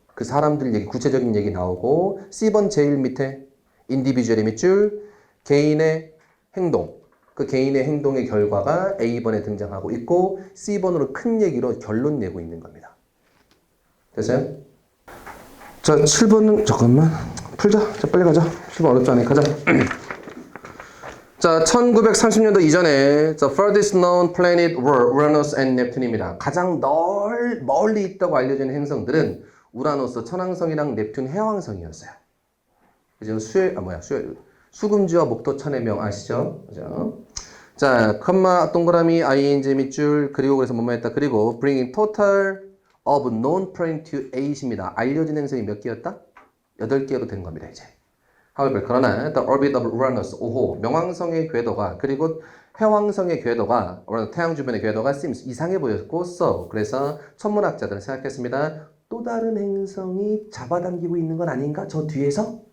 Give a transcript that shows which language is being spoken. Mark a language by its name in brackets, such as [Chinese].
[Korean] 그 사람들 얘기, 구체적인 얘기 나오고, C번 제일 밑에 인디비주얼의 밑줄, 개인의 행동. 그 개인의 행동의 결과가 A번에 등장하고 있고, C번으로 큰 얘기로 결론 내고 있는 겁니다. 됐어요? 자, 7번은, 잠깐만. 풀자. 자, 빨리 가자. 7번 어렵지 않으니까 가자. [English] 자, [Korean] 1930년도 이전에 [English] The furthest known planet were Uranus and Neptune입니다. [Korean] 가장 멀리 있다고 알려진 행성들은 우라노스, 천왕성이랑 넵튠, 해왕성이었어요. 그죠? 수금지와 목토천의 명 아시죠? 그죠? 자, 컴마, 동그라미, ing 밑줄, 그리고 그래서 뭐뭐 했다. [English] 그리고 bringing total of known planet to 8입니다. [Korean] 알려진 행성이 몇 개였다? 8개로 된 겁니다, 이제. However, 그러나 [English] the orbit of Uranus, [Korean] 명왕성의 궤도가, 그리고 해왕성의 궤도가, 태양 주변의 궤도가 seems 이상해 보였고, 그래서 천문학자들은 생각했습니다. 또 다른 행성이 잡아당기고 있는 건 아닌가? 저 뒤에서?